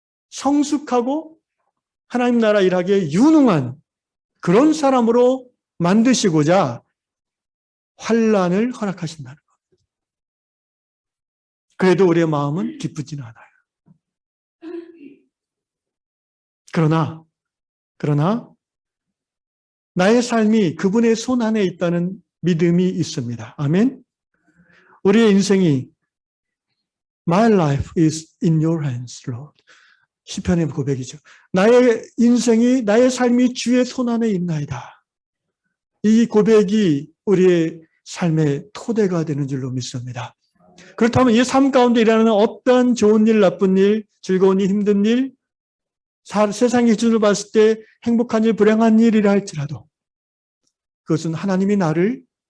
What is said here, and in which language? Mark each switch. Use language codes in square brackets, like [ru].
[ko] 성숙하고 하나님 나라 일하기에 유능한 그런 사람으로 만드시고자 환난을 허락하신다는 겁니다. 그래도 우리의 마음은 기쁘지는 않아요. 그러나 나의 삶이 그분의 손 안에 있다는 믿음이 있습니다. 아멘. 우리의 인생이 [en] My life is in your hands, Lord. [ko] 시편의 고백이죠. 나의 인생이, 나의 삶이 주의 손 안에 있나이다. 이 고백이 우리의 삶의 토대가 되는 줄로 믿습니다. 그렇다면 이 삶 가운데 일어나는 어떤 좋은 일, 나쁜 일, 즐거운 일, 힘든 일, 세상의 기준으로 봤을 때 행복한 일, 불행한 일이라 할지라도 그것은 하나님이 나를